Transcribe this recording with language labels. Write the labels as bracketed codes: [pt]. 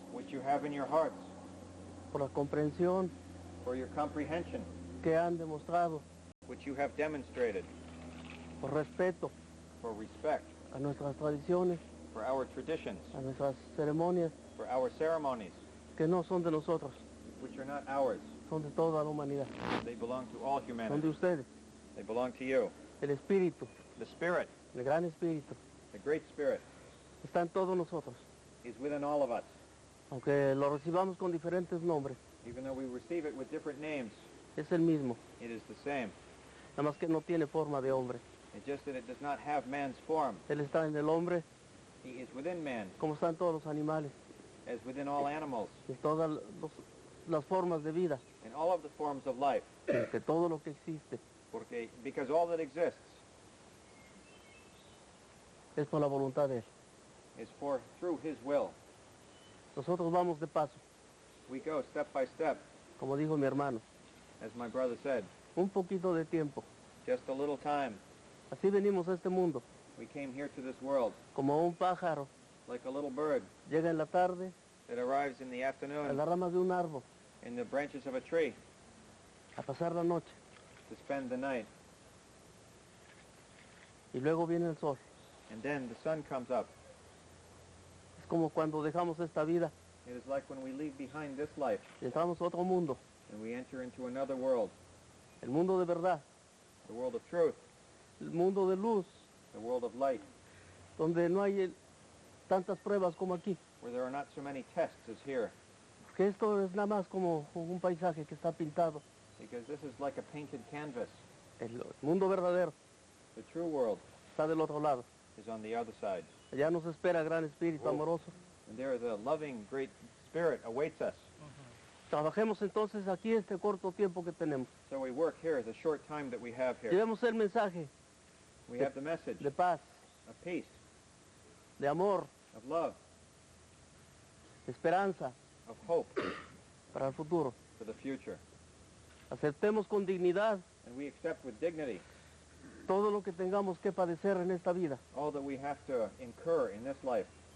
[en] which you have in your hearts, [es] por la comprensión [en] for your comprehension [es] que han demostrado, [en] which you have demonstrated, [es] por respeto [en] for respect [es] a nuestras tradiciones, [en] for our traditions, [es] a nuestras ceremonias, [en] for our ceremonies, [es] que no son de nosotros, [en] which are not ours. [es] son de toda la humanidad, [en] They belong to all [es] son de [en] humanity. [es] ustedes. [en] They belong to you. [es] El Espíritu, [en] The Spirit, [es] el Gran Espíritu, [en] the Great Spirit, [es] está en todos nosotros, [en] is within all of us. [es] aunque lo recibamos con diferentes nombres, [en] Even though we receive it with different names, [es] es el mismo, [en] it is the same. [es] nada más que no tiene forma de hombre. [en] It's just that it does not have man's form. [es] Él está en el hombre [en] He is within man, [es] como están todos los animales, [en] as within all animals, [es] en todas las formas de vida, [en] in all of the forms of life. [es] que todo lo que existe [en] Because all that exists [es] es por la voluntad de Él. [en] is through his will. [es] Nosotros vamos de paso, [en] We go step by step, [es] como dijo mi hermano, [en] as my brother said, [es] un poquito de tiempo. [en] just a little time. [es] Así venimos a este mundo, [en] We came here to this world [es] como un pájaro, [en] like a little bird [es] llega en la tarde [en] that arrives in the [es] a [en] afternoon [es] las ramas de un árbol [en] in the branches of a tree [es] a pasar la noche, [en] to spend the night. [es] y luego viene el sol. [en] And then the sun comes up. [es] Es como cuando dejamos esta vida [en] It is like when we leave behind this life [es] y entramos a otro mundo, [en] and we enter into another world, [es] el mundo de verdad, [en] the world of truth, [es] el mundo de luz, [en] the world of light, [es] donde no hay tantas pruebas como aquí. [en] where there are not so many tests as here, [es] Que esto es nada más como un paisaje que está pintado. [en] because this is like a painted canvas. [es] El mundo verdadero [en] The true world [es] está del otro lado. [en] is on the other side. [es] Allá nos espera el gran espíritu [en] Oh. [es] amoroso. [en] And there the loving, great Spirit awaits us. [es] Trabajemos entonces aquí este corto tiempo que tenemos. [en] So we work here, the short time that we have here. [es] Llevemos el mensaje [en] We have the message [es] de paz, [en] of peace, [es] de amor, [en] of love, [es] de esperanza [en] of hope [es] para el futuro. [en] for the future. [es] Aceptemos con dignidad [en] And we accept with dignity [es] todo lo que tengamos que padecer en esta vida [en] all that we have to incur in this life